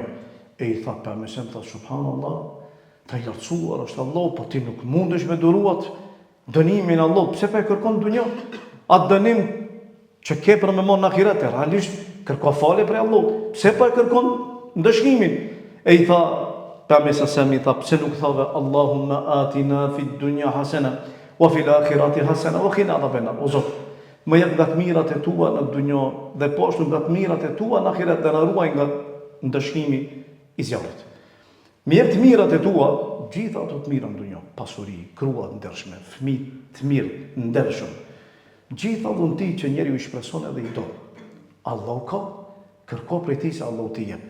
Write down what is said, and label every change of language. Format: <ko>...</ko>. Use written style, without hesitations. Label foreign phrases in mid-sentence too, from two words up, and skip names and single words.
<sq>E I tha pejgamberi tha subhanallah, ta I lartësuar është Allah, po ti nuk mundesh me duruat dënimin Allah, pse pa e kërkon në dunjë? Atë dënim që ke për me marrë në ahiret, realisht kërko falje prej Allahut, pse pa e kërkon në dëshkimin? E I tha pejgamberi I tha pse nuk thave</sq> <ar>اللهم آتنا في الدنيا حسنة وفي الآخرة حسنة وقنا عذاب النار.</ar> <sq>O Zot, më jep nga të mirat e tua në dunjë dhe poshtë nga të mirat e tua në ahiret dhe na ruaj nga ndëshkimi I zjarrit. Mi jep të mirat e tua, gjitha ato të mira në dunjë, pasuri, grua të ndershme, fëmijë të mirë, ndershëm. Gjitha dhunti që njeriu i shpreson edhe i do. Allahu ka, kërko prej tij se Allahu t'i jep.</sq>